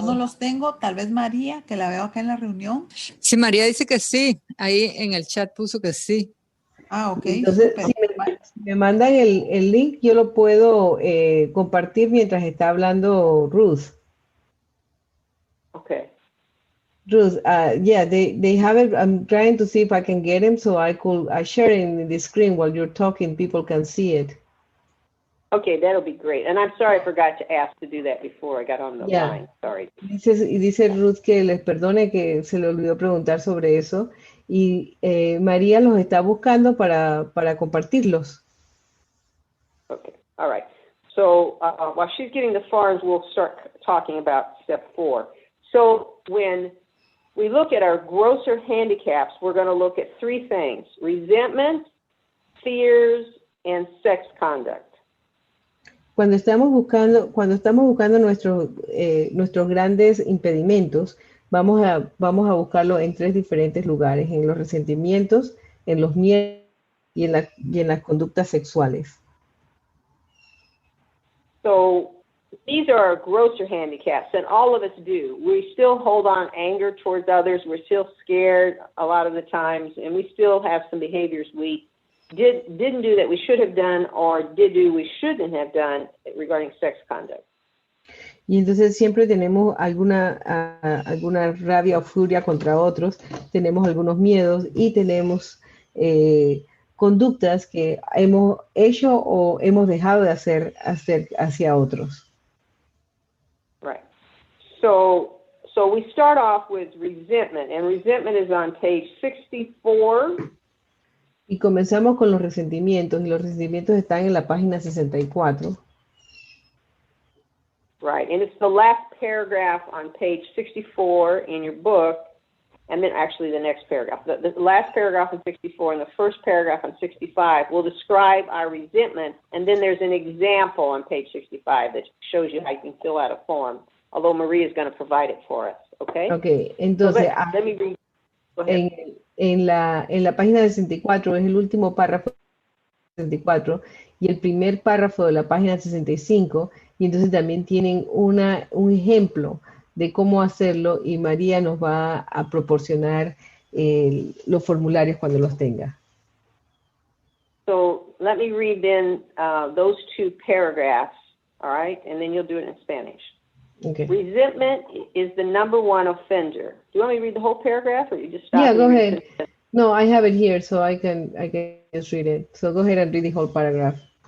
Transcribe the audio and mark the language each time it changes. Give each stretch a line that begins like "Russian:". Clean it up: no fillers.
Spanish: yo no los tengo, tal vez María, que la veo acá en la reunión. Sí, María dice que sí. Ahí en el chat puso que sí. Ah, ok. Entonces, si me mandan el link, yo lo puedo compartir mientras está hablando Ruth.
English: Okay. Ruth, yeah, they have it. I'm trying to see if I can get them so I share it in the screen while you're talking. People can see it. Okay, that'll be great. And I'm sorry I forgot to ask to do that before I got on the line. Sorry.
Spanish: Dice Ruth que les perdone que se le olvidó preguntar sobre eso. Y María los está buscando para compartirlos.
English: Okay, all right. So while she's getting the forms, we'll start talking about step 4. So when we look at our grosser handicaps, we're going to look at 3 things: resentment, fears, and sex conduct.
Spanish: Cuando estamos buscando nuestros grandes impedimentos, vamos a buscarlo en 3 diferentes lugares: en los resentimientos, en los miedos y en las conductas sexuales.
English: So these are our grosser handicaps, and all of us do. We still hold on anger towards others. We're still scared a lot of the times, and we still have some behaviors we didn't do that we should have done, or did do we shouldn't have done regarding sex conduct.
Spanish: Y entonces siempre tenemos alguna rabia o furia contra otros, tenemos algunos miedos y tenemos conductas que hemos hecho o hemos dejado de hacer hacia otros.
English: Right. So we start off with resentment, and resentment is on page 64.
Spanish: Y comenzamos con los resentimientos, y los resentimientos están en la página 64.
English: Right, and it's the last paragraph on page 64 in your book, and then actually the next paragraph. The last paragraph on 64 and the first paragraph on 65 will describe our resentment, and then there's an example on page 65 that shows you how you can fill out a form, although Maria is going to provide it for us, okay?
Spanish: Okay, entonces,
English: so let me read. Go ahead.
Spanish: En la página 64 es el último párrafo de 64 y el primer párrafo de la página 65, y entonces también tienen un ejemplo de cómo hacerlo, y María nos va a proporcionar los formularios cuando los tenga.
English: So let me read then those 2 paragraphs, all right, and then you'll do it in Spanish. Okay. Resentment is the number 1 offender. Do you want me to read the whole paragraph, or you just stop? Yeah, go ahead. No, I have it here, so I can just read it. So go ahead and read the whole paragraph.